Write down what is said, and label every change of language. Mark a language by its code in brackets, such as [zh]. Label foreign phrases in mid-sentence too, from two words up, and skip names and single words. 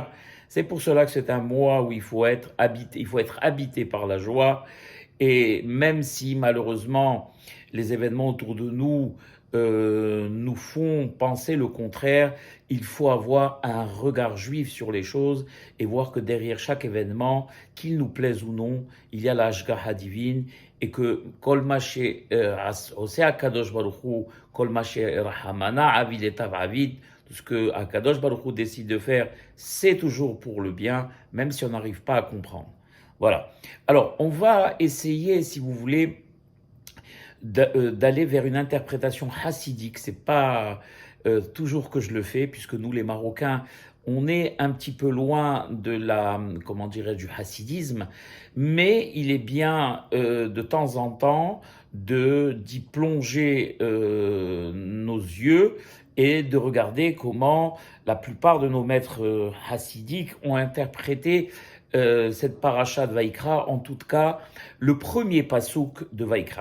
[fr] C'est pour cela que c'est un mois où il faut être habité par la joie, et même si malheureusement les événements autour de nous nous font penser le contraire, il faut avoir un regard juif sur les choses et voir que derrière chaque événement, qu'il nous plaise ou non, il y a la Hashgacha divine, et que [he] כל מה שעושה הקדוש ברוך הוא, [arc] כל מה שרחמנא עביד לטב עביד, [fr] tout ce que HaKadosh Baruch Hu décide de faire, c'est toujours pour le bien, même si on n'arrive pas à comprendre. Voilà. Alors, on va essayer, si vous voulez, d'aller vers une interprétation hassidique. C'est pas toujours que je le fais, puisque nous, les Marocains, on est un petit peu loin de du hassidisme, mais il est bien de temps en temps d'y plonger nos yeux et de regarder comment la plupart de nos maîtres hassidiques ont interprété cette paracha de Vaikra, en tout cas le premier pasouk de Vaikra.